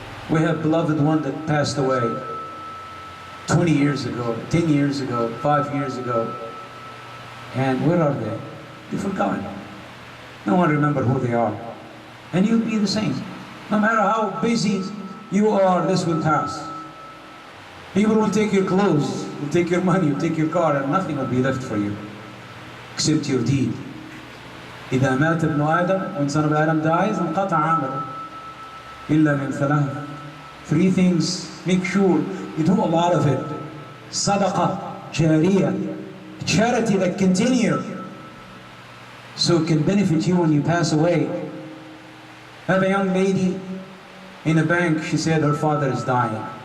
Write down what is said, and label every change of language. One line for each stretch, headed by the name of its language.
English: We have beloved one that passed away 20 years ago, 10 years ago, 5 years ago. And where are they? They're forgotten. No one remembers who they are. And you'll be the same. No matter how busy you are, this will pass. People will take your clothes, will take your money, will take your car, and nothing will be left for you except your deed.
Arabic: إذا مات ابن آدم,
English: when son of Adam dies,
Arabic: انقطع عمله إلا من ثلاث.
English: Three things, make sure you do a lot of it. Sadaqah, jariyah, charity that continue, so it can benefit you when you pass away. I have a young lady in a bank, she said her father is dying.